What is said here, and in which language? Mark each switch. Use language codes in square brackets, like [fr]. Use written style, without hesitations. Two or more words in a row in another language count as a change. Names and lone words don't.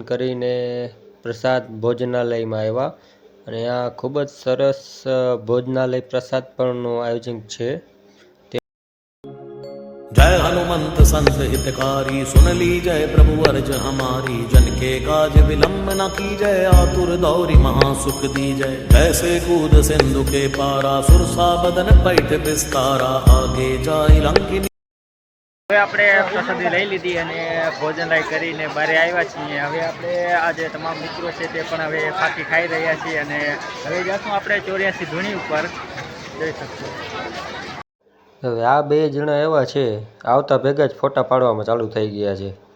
[gu] કરીને પ્રસાદ ભોજનાલયમાં આવ્યા અને આ ખૂબ જ સરસ ભોજનાલય પ્રસાદ પણનું આયોજન છે. [awa] जय हनुमंत संत हितकारी सुन ली जय प्रभु अर्ज हमारी जन के काज विलंब न की जय आतुर दौरी महासुख दी जय जैसे कूद सिंधु के पारा सुरसा बदन पैठ विस्तारा आगे जाय लंकिनी. [gu] હવે આપણે પ્રસાદી લઈ લીધી અને ભોજનાલય કરીને બહાર આવ્યા છીએ. હવે આપણે આજે તમામ મિત્રો છે તે પણ હવે ફાંકી ખાઈ રહ્યા છીએ અને હવે જઈશું આપણે 84 ધૂણી ઉપર જઈ શકશું. હવે આ બે જણા એવા છે, આવતા ભેગા જ ફોટા પાડવામાં ચાલુ થઈ ગયા છે.